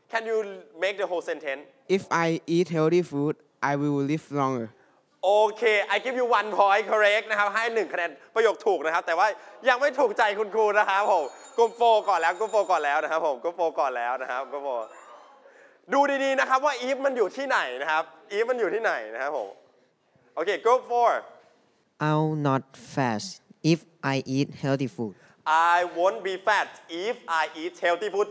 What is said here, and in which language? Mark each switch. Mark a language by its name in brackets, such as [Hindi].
[English] Can you make the whole sentence? If I eat healthy food, I will live longer. Okay, I give you 1 point correct [Thai] นะครับให้1คะแนนประโยคถูกนะครับแต่ว่ายังไม่ถูกใจคุณครูนะครับผมกลุ่มโฟก่อนแล้วกลุ่มโฟก่อนแล้วนะครับดูดีๆนะครับว่า if มันอยู่ที่ไหนนะครับ if มันอยู่ที่ไหนนะครับผมโอเค group 4 [English] I'll not fast if I eat healthy food. I won't be fat if I eat healthy food.